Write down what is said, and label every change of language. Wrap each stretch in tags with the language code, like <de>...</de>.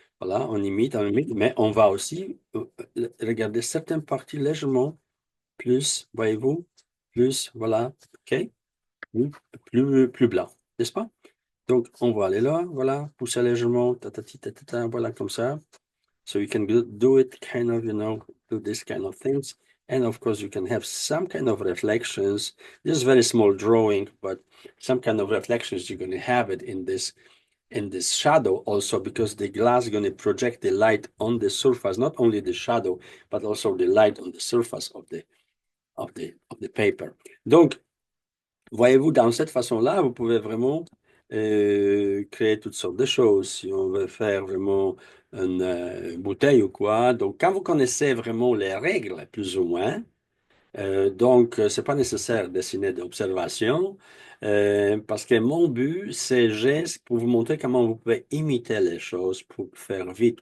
<fr>Voilà, on imite, mais on va aussi regarder certaines parties légèrement plus, voyez-vous, plus, voilà, OK, plus, plus blanc, n'est-ce pas? Donc, on va aller là, voilà, pousser légèrement, tatati, tatata, voilà, comme ça.</fr> <en>So you can do it kind of, do this kind of things. And of course, you can have some kind of reflections. This is very small drawing, but some kind of reflections, you're going to have it in this shadow also, because the glass is going to project the light on the surface, not only the shadow, but also the light on the surface of the paper.</en> <fr>Donc, voyez-vous, dans cette façon-là, vous pouvez vraiment créer toutes sortes de choses. Si on veut faire vraiment une bouteille ou quoi. Donc, quand vous connaissez vraiment les règles, plus ou moins, donc, c'est pas nécessaire de dessiner d'observation, parce que mon but, c'est juste pour vous montrer comment vous pouvez imiter les choses pour faire vite.</fr>